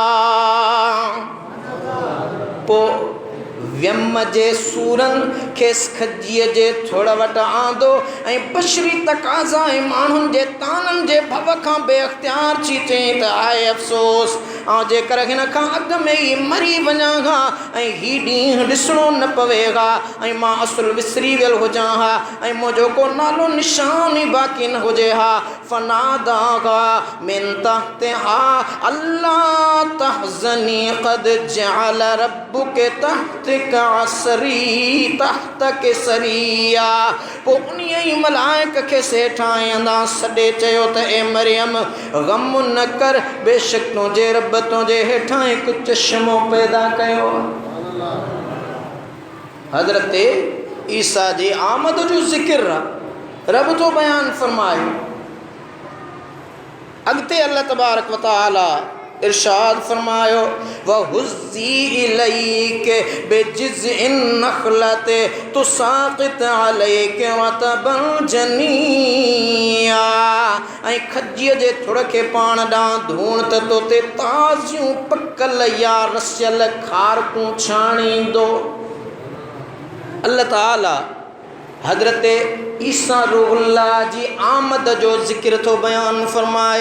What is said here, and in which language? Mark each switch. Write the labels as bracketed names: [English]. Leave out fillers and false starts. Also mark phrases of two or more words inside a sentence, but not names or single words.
[Sindhi] पोइ व्यम जे सूरनि खेसि खजीअ जे थोड़ वटि आंदो ऐं बशरी तक़ाज़ा ऐं माण्हुनि जे ताननि जे भव खां बेअख़्तियार थी चई त आहे अफ़सोस, ऐं जेकर हिन खां अॻु में ई मरी वञा हा ऐं हीउ ॾींहुं ॾिसणो न पवे हा ऐं मां असुल विसरी वियल हुजां हा ऐं मुंहिंजो को नालो निशान ई बाक़ी न हुजे हा। [Arabic] فناداها من تحتها ألا تحزني قد جعل ربك تحتك سريا. [Sindhi] पोइ उन्हीअ ई मलाइक खे सेठां आंदा सॾे चयो त ए मरियम ग़म न कर, बेशक तुंहिंजे रब तुंहिंजे हेठां हिकु चश्मो पैदा कयो। हज़रत ईसा जी आमद जो ज़िक्र रब तो बयान फरमायो। [Arabic] अॻिते الله تبارك وتعالى [Sindhi] इरशाद फरमायो [Arabic] وهزي إليك بجذع النخلة تساقط عليك رطبا جنيا. [Sindhi] ऐं खजीअ जे थुड़ खे पाण ॾांहुं धूण त तोते ताज़ियूं पकल या रसियल खारकूं छाणींदो। अल्लाह ताला हज़रत ईसा रूहुल्लाह जी आमद जो ज़िक्र थो बयान फरमाए।